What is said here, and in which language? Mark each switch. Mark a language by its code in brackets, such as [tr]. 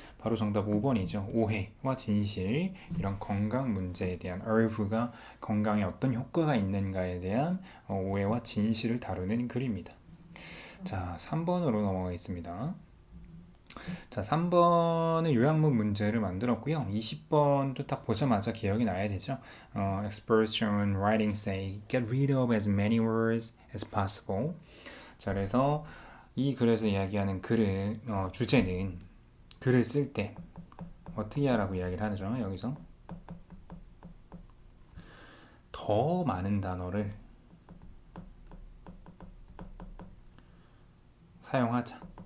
[ko] 바로 정답 5번이죠. 오해와 진실 이런 건강 문제에 대한 herb가 건강에 어떤 효과가 있는가에 대한 오해와 진실을 다루는 글입니다. 자, 3번으로 넘어가겠습니다. 자, 3번은 요약문 문제를 만들었고요. 20번도 딱 보자마자 기억이 나야 되죠. [en] Experts on writing say, get rid of as many words as possible. [ko] 자, 그래서 이 글에서 이야기하는 글을 주제는 글을 쓸 때 어떻게 하라고 이야기를 하죠. 여기서 더 많은 단어를 사용하자.